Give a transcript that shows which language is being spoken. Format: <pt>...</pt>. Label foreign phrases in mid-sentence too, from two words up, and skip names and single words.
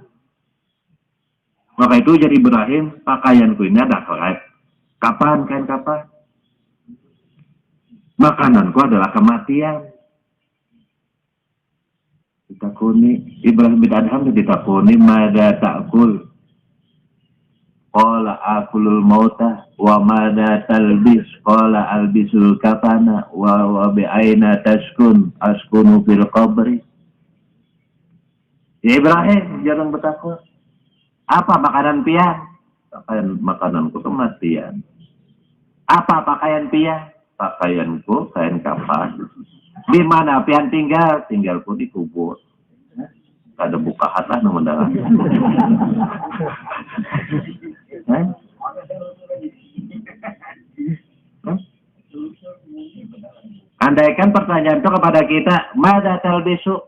<id>Maka itu jadi Ibrahim, pakaianku ini ada kapan, kain kapan? Makananku adalah kematian.</id> <bjn>Ditakuni, Ibrahim bin Adham ditakuni,</bjn> <ar>ماذا تأكل. قال آكل الموت، وماذا تلبس، قال ألبس الكفن، وبأين تسكن، أسكن في القبر. Ya Ibrahim,</ar> <id>jangan bertakut.</id> <bjn>Apa makanan pian? Makananku kematian. Apa pakaian pian? Pakaianku kain kapan. Di mana pian tinggal? Tinggalku di kubur. Ada buka hatlah nang mendalam. Andaikan pertanyaan itu kepada kita,</bjn> <ar>ماذا تلبس?</ar>